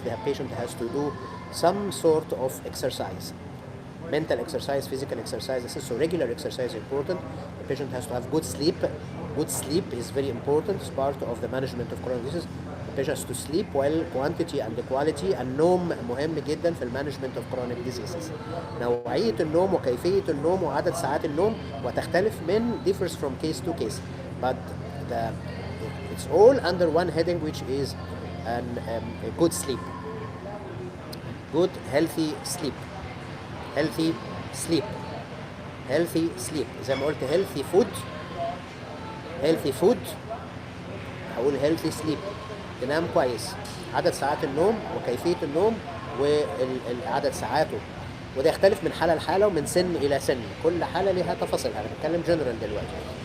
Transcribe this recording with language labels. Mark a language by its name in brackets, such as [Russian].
[English] The patient has to do some sort of exercise, mental exercise, physical exercise. So regular exercise is important. The patient has to have good sleep. Good sleep is very important. It's part of the management of chronic diseases. The patients to sleep well, quantity and quality. [Arabic] النوم مهم جدا في المانجمنت [English] of chronic diseases. [Arabic] نوعية النوم وكيفية النوم وعدد ساعات النوم وتختلف من [English] differs from case to case, but the it's all under one heading, which is a good sleep, good healthy sleep, healthy sleep, healthy sleep. [Arabic] زي ما قلت [English] healthy food, healthy food، [Arabic] هقول [English] healthy sleep، [Arabic] تنام كويس، عدد ساعات النوم وكيفية النوم وعدد ساعاته، وده يختلف من حالة لحالة ومن سن إلى سن، كل حالة ليها تفاصيلها. أنا بتكلم جنرال دلوقتي.